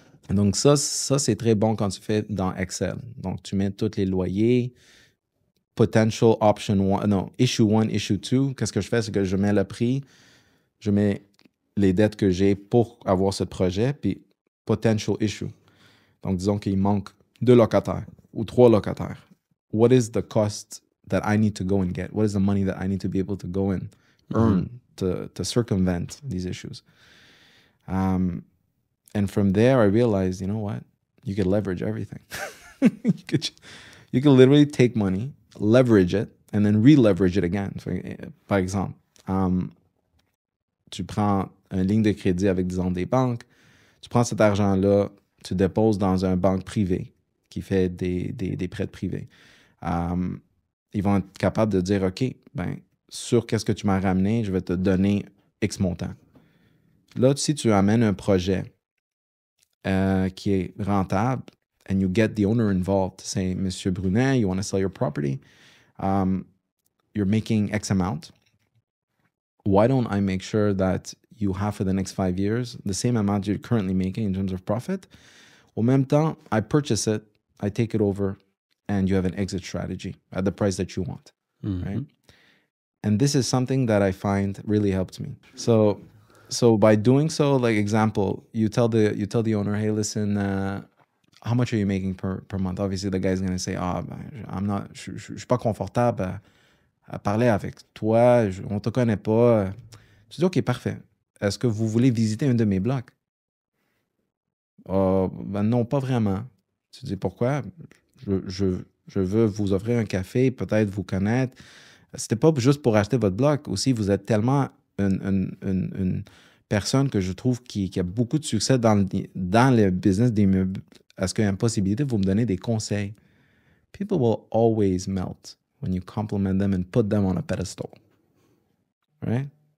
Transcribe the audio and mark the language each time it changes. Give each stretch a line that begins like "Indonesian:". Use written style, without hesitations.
French: Donc ça, c'est très bon quand tu fais dans Excel. Donc, tu mets tous les loyers,
English: potential option 1,
French: non,
English: issue 1, issue 2.
French: Qu'est-ce que je fais? C'est que je mets le prix, je mets les dettes que j'ai pour avoir ce projet, puis
English: potential issue.
French: Donc, disons qu'il manque 2 locataires ou 3 locataires.
English: What is the cost that I need to go and get? What is the money that I need to be able to go and earn to circumvent these issues? And from there, I realized, you know what? You could leverage everything. you could literally take money, leverage it, and then re-leverage it again.
French: Par exemple, tu prends une ligne de crédit avec, disons, des banques. Tu prends cet argent-là, tu déposes dans une banque privée qui fait des prêts privés. Ils vont être capables de dire, OK, ben, sur qu'est-ce que tu m'as ramené, je vais te donner X montant. Là, si tu amènes un projet qui est rentable,
English: and you get the owner involved, say, Monsieur Brunet, you want to sell your property, you're making X amount. Why don't I make sure that you have for the next 5 years the same amount you're currently making in terms of profit?
French: Au même temps,
English: I purchase it, I take it over, and you have an exit strategy at the price that you want, right? And this is something that I find really helped me. So by doing so, like example, you tell the owner, hey, listen, how much are you making per month? Obviously, the guy's going to say,
French: je suis pas confortable à parler avec toi, on te connaît pas. Tu dis, OK, parfait. Est-ce que vous voulez visiter un de mes blocs? Ben non, pas vraiment. Tu dis, pourquoi? Je veux vous offrir un café, peut-être vous connaître. C'était pas juste pour acheter votre bloc. Aussi, vous êtes tellement une personne que je trouve qui a beaucoup de succès dans le business des meubles, est-ce qu'il y a une possibilité de vous me donner des conseils?
English: People will always melt when you compliment them and put them on a pedestal, right?